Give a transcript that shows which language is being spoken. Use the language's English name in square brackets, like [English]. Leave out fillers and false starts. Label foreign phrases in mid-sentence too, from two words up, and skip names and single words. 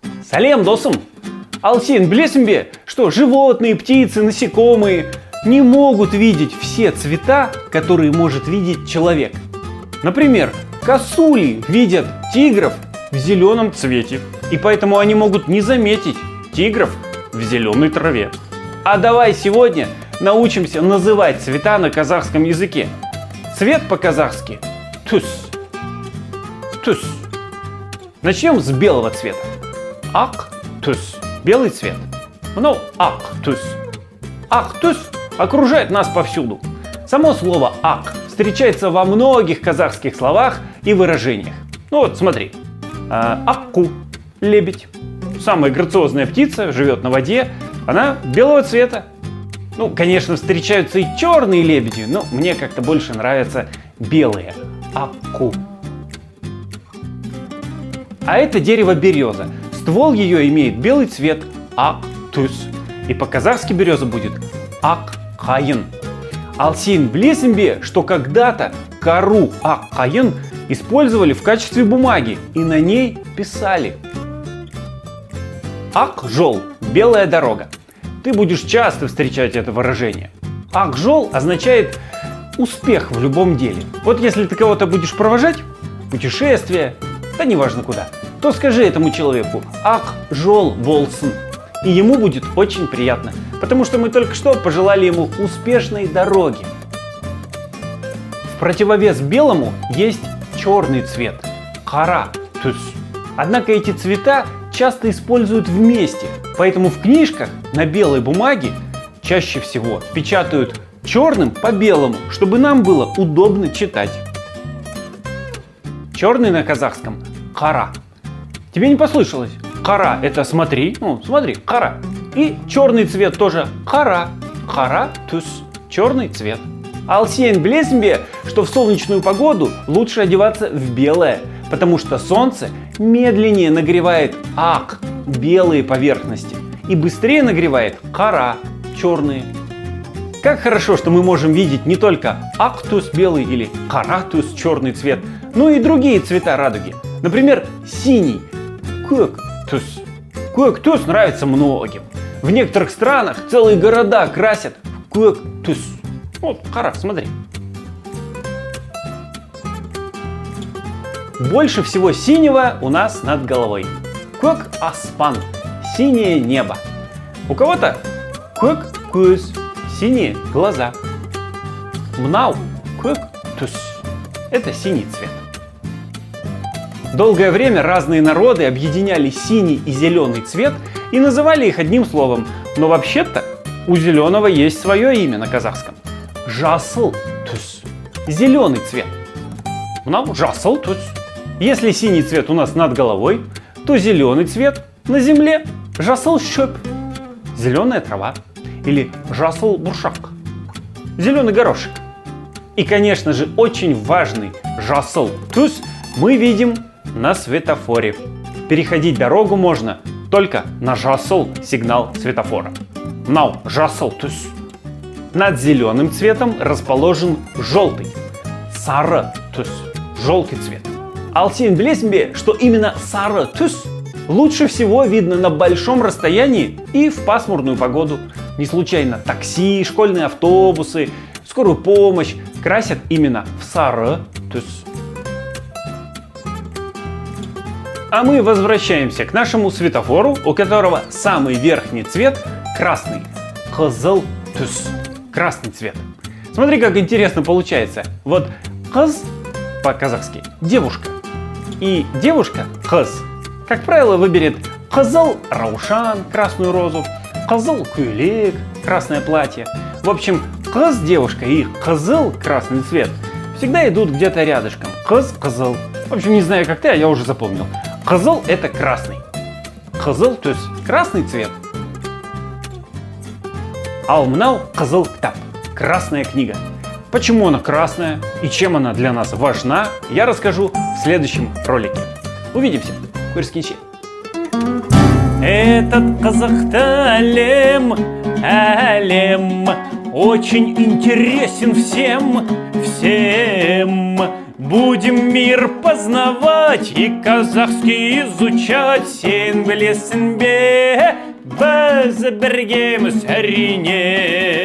[Kazakh] Салем, досым! Ал сен білесің бе, [Russian] что животные, птицы, насекомые не могут видеть все цвета, которые может видеть человек. Например, косули видят тигров в зеленом цвете, и поэтому они могут не заметить тигров в зеленой траве. А давай сегодня научимся называть цвета на казахском языке. Цвет по-казахски – [Kazakh] түс. Түс. [Russian] Начнем с белого цвета. [Kazakh] Ак түс. [Russian] Белый цвет. Ну, [Kazakh] ак түс. Ак түс [Russian] окружает нас повсюду. Само слово ак встречается во многих казахских словах и выражениях. Ну вот, смотри. Акку – лебедь. Самая грациозная птица, живет на воде. Она белого цвета. Ну, конечно, встречаются и черные лебеди, но мне как-то больше нравятся белые. Акку. А это дерево береза. Ствол ее имеет белый цвет [Kazakh] ак-түс. [Russian] И по-казахски береза будет ак-қайын. [Kazakh] Ал сен білесің бе, [Russian] что когда-то кору ак-қайын использовали в качестве бумаги и на ней писали. Ак-жол – белая дорога. Ты будешь часто встречать это выражение. Ак-жол означает успех в любом деле. Вот если ты кого-то будешь провожать, путешествие, да неважно куда, то скажи этому человеку [Kazakh] «Ак-жол болсын», [Russian] и ему будет очень приятно, потому что мы только что пожелали ему успешной дороги. В противовес белому есть черный цвет – [Kazakh] қара түс. [Russian] Однако эти цвета часто используют вместе, поэтому в книжках на белой бумаге чаще всего печатают черным по белому, чтобы нам было удобно читать. Черный на казахском – қара. Тебе не послышалось? Қара – это смотри, смотри, қара. И черный цвет тоже қара, [Kazakh] қара түс, [Russian] черный цвет. [Kazakh] Ал сен білесің бе, [Russian] что в солнечную погоду лучше одеваться в белое, потому что солнце медленнее нагревает ак, белые поверхности, и быстрее нагревает қара, черные. Как хорошо, что мы можем видеть не только [Kazakh] ак-түс [Russian] белый или [Kazakh] қара-түс [Russian] черный цвет, но и другие цвета радуги. Например, синий – [Kazakh] көк-түс. Көк-түс [Russian] нравится многим. В некоторых странах целые города красят в [Kazakh] көк-түс. [Russian] Вот, қара, смотри. Больше всего синего у нас над головой. [Kazakh] Көк аспан – [Russian] синее небо. У кого-то [Kazakh] көк көз [Russian] – синие глаза. [Kazakh] Мнау – көк түс – [Russian] это синий цвет. Долгое время разные народы объединяли синий и зеленый цвет и называли их одним словом. Но вообще-то у зеленого есть свое имя на казахском. [Kazakh] Жасыл түс. [Russian] Зеленый цвет. [Kazakh] Мынау жасыл түс. [Russian] Если синий цвет у нас над головой, то зеленый цвет на земле. [Kazakh] Жасыл шөп. [Russian] Зеленая трава. [Kazakh] Или жасыл бұршақ. [Russian] Зеленый горошек. И, конечно же, очень важный [Kazakh] жасыл түс [Russian] мы видим на светофоре. Переходить дорогу можно только на жасыл сигнал светофора. [Kazakh] Мынау жасыл түс. [Russian] Над зеленым цветом расположен желтый. [Kazakh] Сары түс. [Russian] Желтый цвет. [Kazakh] Ал сен білесің бе, [Russian] что именно [Kazakh] сары түс [Russian] лучше всего видно на большом расстоянии и в пасмурную погоду. Не случайно такси, школьные автобусы, скорую помощь красят именно в [Kazakh] сары түс. [Russian] А мы возвращаемся к нашему светофору, у которого самый верхний цвет красный. [Kazakh] Қызыл түс. [Russian] Красный цвет. Смотри, как интересно получается. Вот қыз по-казахски девушка. И девушка қыз, как правило, выберет [Kazakh] қызыл раушан, [Russian] красную розу, [Kazakh] қызыл көйлек, [Russian] красное платье. В общем, қыз девушка и қызыл красный цвет всегда идут где-то рядышком. [Kazakh] Қыз қызыл. [Russian] В общем, не знаю как ты, а я уже запомнил. Қызыл – это красный. [Kazakh] Қызыл түс [Russian] – красный цвет. [Kazakh] Ал мынау қызыл кітап – [Russian] красная книга. Почему она красная и чем она для нас важна, я расскажу в следующем ролике. Увидимся. Көріскенше. Этот [Kazakh] казахта әлем [Russian] очень интересен всем. Будем мир познавать и казахский изучать. [Kazakh] Сен білесің бе, біз біргеміз әрине.